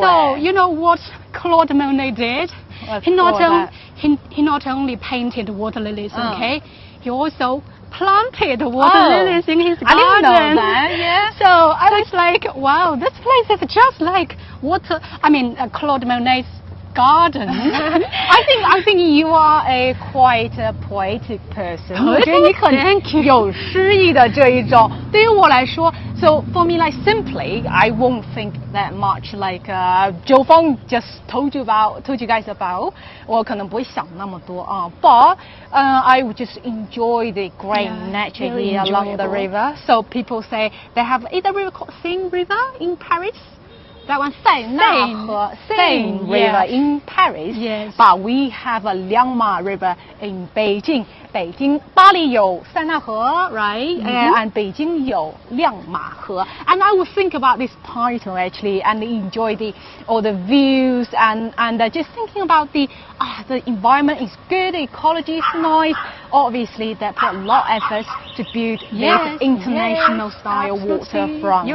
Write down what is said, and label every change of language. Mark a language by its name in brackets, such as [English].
[English] So you know what Claude Monet did? He not only painted water lilies, okay, he also planted water lilies in his garden. I didn't know that. Yeah. So I was like, wow, this place is just like Claude Monet's garden. I think you are a quite a poetic person. [Chinese] 我觉得你很有诗意的这一种。对于我来说 [English] so for me, like simply, I won't think that much like Joe Feng just told you guys about. [Chinese] 我可能不会想那么多啊。 [English] But I would just enjoy the great nature here along the river. So people say they have either river called Seine River in Paris. That one, Seine River in Paris. Yes. But we have a Liangma River in Beijing. [Chinese] 北京巴黎有塞纳河 [English] right? And [Chinese] 北京有亮马河 [English] And I would think about this title actually and enjoy all the views and just thinking about the environment is good, the ecology is nice. Obviously, they put a lot of effort to build this international style waterfront.